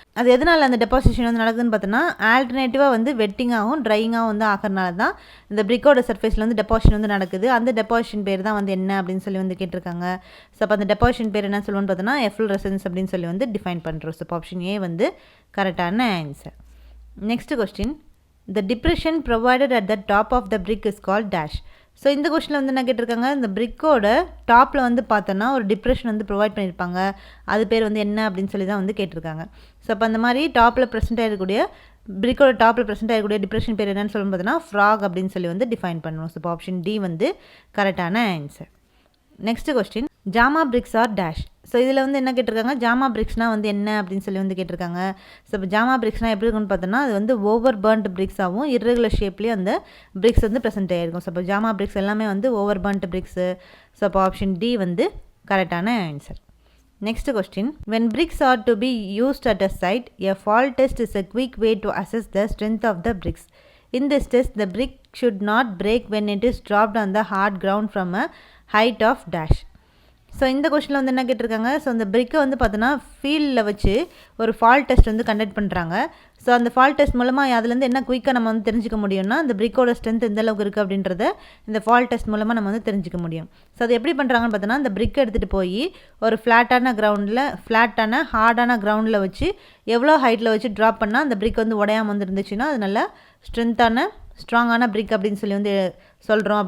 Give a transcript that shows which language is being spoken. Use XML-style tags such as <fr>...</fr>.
<ta>அது எதனால் அந்த டெபாசிஷன் வந்து நடக்குதுன்னு பார்த்தோன்னா ஆல்டர்னேட்டிவாக வந்து வெட்டிங்காகவும் ட்ரையிங்காகவும் வந்து ஆகிறனால தான் இந்த பிரிக்கோட சர்ஃபேஸில் வந்து டெபாசிஷன் வந்து நடக்குது. அந்த டெபாசிஷன் பேர் தான் வந்து என்ன அப்படின்னு சொல்லி வந்து கேட்டிருக்காங்க. ஸோ அப்போ அந்த டெபாசிஷன் பேர் என்ன சொல்லுவோன்னு பார்த்தோன்னா எஃப்ளோரசன்ஸ் அப்படின்னு சொல்லி வந்து டிஃபைன் பண்ணுறோம். ஸோ ஆப்ஷன் ஏ வந்து கரெக்டான answer.</ta> <en>Next question, the depression provided at the top of the brick is called dash.</en> <ta>So இந்த கொஸ்டினில் வந்து என்ன கேட்டிருக்காங்க, இந்த பிரிக்கோட டாப்பில் வந்து பார்த்தோன்னா ஒரு டிப்ரெஷன் வந்து ப்ரொவைட் பண்ணியிருப்பாங்க. அது பேர் வந்து என்ன அப்படின்னு சொல்லி தான் வந்து கேட்டிருக்காங்க. ஸோ அப்போ அந்த மாதிரி டாப்பில் ப்ரெசென்ட் ஆகிருக்கக்கூடிய பிரிக்கோட டாப்பில் ப்ரெசென்ட் ஆகக்கூடிய டிப்ரெஷன் பேர் என்னன்னு சொல்லணும் பார்த்தோன்னா ஃப்ராக் அப்படின்னு சொல்லி வந்து டிஃபைன் பண்ணுவோம். ஸோ இப்போ ஆப்ஷன் டி வந்து கரெக்டான ஆன்சர்.</ta> <en>Next question, jhama bricks are dash.</en> <ta>ஸோ இதில் வந்து என்ன கேட்டிருக்காங்க, ஜாமா பிரிக்ஸ்னால் வந்து என்ன அப்படின்னு சொல்லி வந்து கேட்டிருக்காங்க. ஸோ இப்போ ஜாமா பிரிக்ஸ்னால் எப்படி இருக்குன்னு பார்த்தோன்னா அது வந்து ஓவர் பர்ன்ட் பிரிக்ஸாகவும் இர்ரெகுலர் ஷேப்லேயும் அந்த பிரிக்ஸ் வந்து ப்ரெசென்ட் ஆகிருக்கும். ஸோ இப்போ ஜாமா பிரிக்ஸ் எல்லாமே வந்து ஓவர் பர்ன்ட் பிரிக்ஸு. ஸோ அப்போ ஆப்ஷன் டி வந்து கரெக்டான answer.</ta> <en>Next question, when bricks are to be used at a site, a fall test is a quick way to assess the strength of the bricks. In this test, the brick should not break when it is dropped on the hard ground from a height of dash.</en> <ta>So இந்த கொஸ்டினில் வந்து என்ன கேட்டிருக்காங்க, so அந்த பிரிக்கை வந்து பார்த்தோன்னா ஃபீல்டில் வச்சு ஒரு ஃபால் டெஸ்ட் வந்து கண்டக்ட் பண்ணுறாங்க. ஸோ அந்த ஃபால் டெஸ்ட் மூலமாக அதுலேருந்து என்ன குயிக்காக நம்ம வந்து தெரிஞ்சிக்க முடியும்னா அந்த பிரிக்கோட ஸ்ட்ரென்த் எந்த அளவுக்கு இருக்குது அப்படின்றத இந்த ஃபால் டெஸ்ட் மூலமாக நம்ம வந்து தெரிஞ்சிக்க முடியும். ஸோ அது எப்படி பண்ணுறாங்கன்னு பார்த்தோன்னா அந்த பிரிக்கை எடுத்துகிட்டு போய் ஒரு ஃப்ளாட்டான ஹார்டான கிரவுண்டில் வச்சு எவ்வளோ ஹைட்டில் வச்சு ட்ராப் பண்ணால் அந்த பிரிக் வந்து உடையாமல் வந்து இருந்துச்சுன்னா அது நல்லா ஸ்ட்ராங்கான பிரிக் அப்படின்னு சொல்லி வந்து சொல்கிறோம்.</ta>